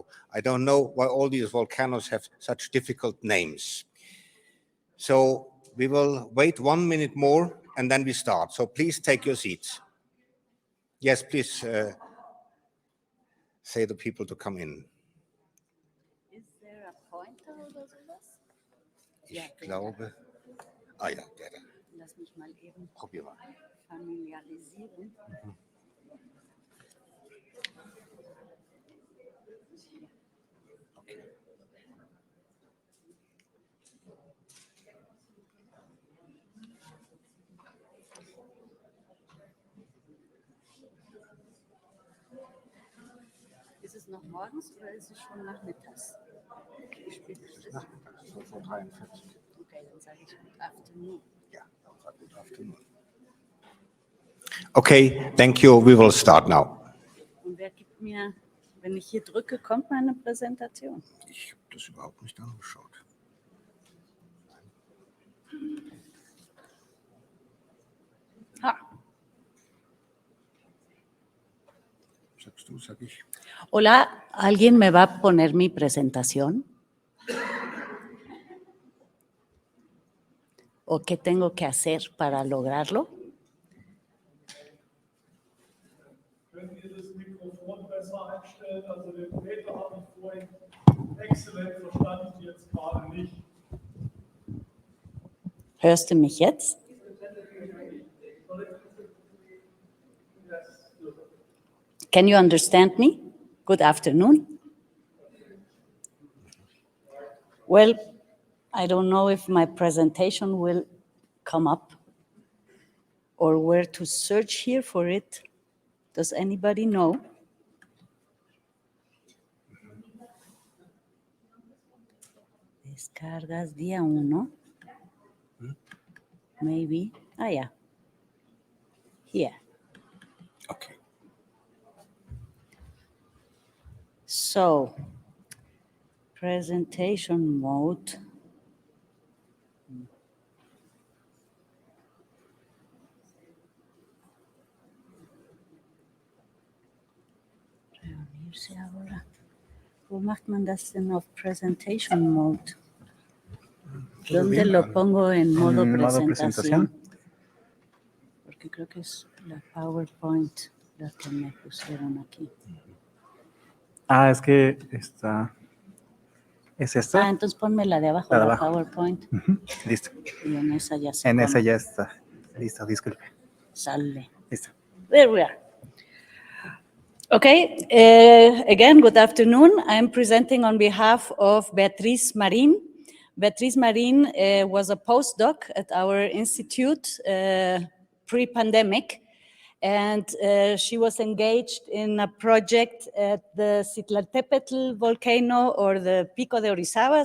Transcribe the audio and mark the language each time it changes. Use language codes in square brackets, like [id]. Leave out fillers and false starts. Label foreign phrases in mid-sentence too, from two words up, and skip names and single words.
[en] I don't know why all these volcanoes have such difficult names. So we will wait 1 minute more and then we start. So please take your seats. Yes, please say the people to come in. Is there a pointer [de] oder sowas? Ich glaube. Ah ja, der da. Lass mich mal eben Probier mal. familiarisieren. Okay. Ist es noch morgens oder ist es schon nachmittags? Wie spät ist es? Nachmittags, so vor 43. Okay, dann sage ich [en] Good Afternoon. Ja, good afternoon. Okay, thank you. We will start now. [de] Und wer gibt mir, wenn ich hier drücke, kommt meine Präsentation? Ich habe das überhaupt nicht angeschaut. Ha. Sagst du, sag ich. [es] Hola, ¿alguien me va a poner mi presentación? ¿O qué tengo que hacer para lograrlo? [de] Könnt ihr das Mikrofon besser einstellen? Also den Peter habe ich vorhin exzellent verstanden, jetzt gerade nicht. Hörst du mich jetzt? [en] Can you understand me? Good afternoon. Well, I don't know if my presentation will come up or where to search here for it. Does anybody know? [es] Descargas día 1. [en] Maybe. Ah, yeah. Here. Okay. So, presentation mode. [es] Reunirse ahora. [de] ¿Cómo macht man das denn auf [en] Presentation Mode? [es] ¿Dónde lo pongo en modo presentación? Porque creo que es la PowerPoint la que me pusieron aquí. Ah, es que esta es esta. Ah, entonces ponme la de abajo, La de la abajo. PowerPoint. Listo. Y en esa ya se En pone. esa ya está. Listo, disculpe. Sale. Listo. [en] There we are. Okay, again, good afternoon. I'm presenting on behalf of Beatriz Marin. Beatriz Marin was a postdoc at our institute pre-pandemic, and she was engaged in a project at the Citlaltépetl volcano, or the Pico de Orizaba.